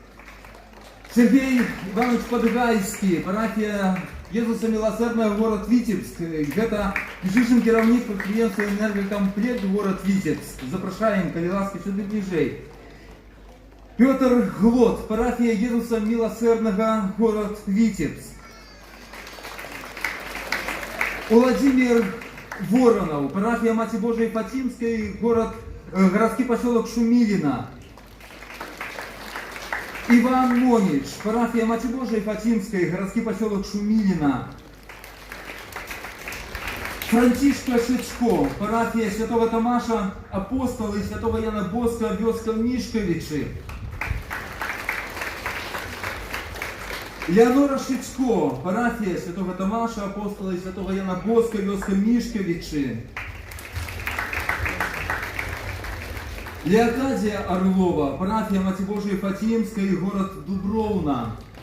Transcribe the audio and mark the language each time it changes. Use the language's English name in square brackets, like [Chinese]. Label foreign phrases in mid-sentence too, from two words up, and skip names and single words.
[Russian] Сергей Иванович Подгайский, парафія Езуса Милосердного, город Витебск. [Belarusian] Гэта ближайший кіраўнік прадпрыемства «Энергокомплект», [Russian] город Витебск. [Belarusian] Запрашаем, калі ласка, сюды бліжэй. [Russian] Петр Глот, парафія Езуса Милосердного, город Витебск. Владимир Воронов, парафия Маці Божией Фатимской, городский поселок Шумилино. Иван Монич, парафия Маці Божией Фатимской, городский поселок Шумилино. Франтишка Шичко, парафия Святого Томаша Апостола и Святого Яна Боска, вёска Мишковичи. Леонора Шичко, парафия Святого Томаша Апостола и Святого Яна Боска, вёска Мишковичи. Леокадия Орлова, парафия Маці Божией Фатимской, город Дубровна.